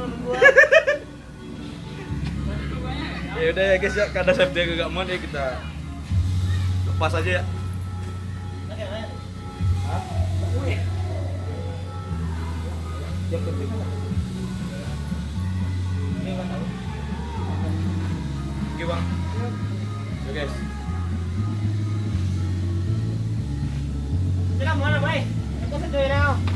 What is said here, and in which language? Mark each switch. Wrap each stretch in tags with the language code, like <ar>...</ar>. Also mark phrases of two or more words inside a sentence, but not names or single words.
<id>Ya udah ya guys ya, karena safety agak muat ya, kita lepas aja ya. Hah? Yang penting ini nggak tahu. Oke bang. Oke guys.</id> <vi>Thế làm món nào vậy? Em có thích chơi nào?</vi>